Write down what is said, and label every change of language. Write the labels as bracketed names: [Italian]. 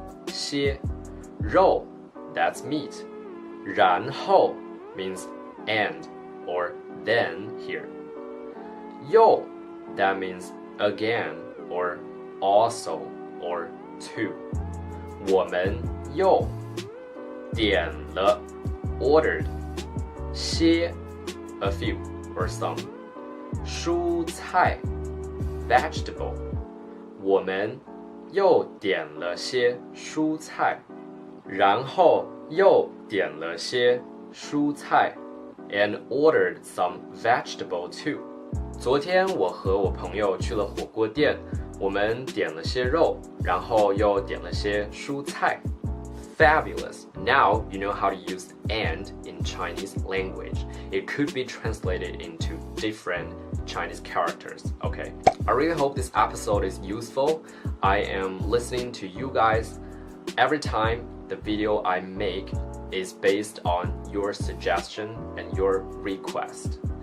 [English] 些肉 that's meat. 然后 means and or then here. 又 that means again or also or to. [Chinese] 我们又点了 ordered. 些 [English] a few or some [Chinese] 蔬菜 vegetable 我们又点了些蔬菜然后又点了些蔬菜 [English] and ordered some vegetable too [Chinese] 昨天我和我朋友去了火锅店我们点了些肉然后又点了些蔬菜 [English] Fabulous. Now you know how to use and in Chinese language. It could be translated into different Chinese characters. Okay. I really hope this episode is useful. I am listening to you guys every time the video I make is based on your suggestion and your request.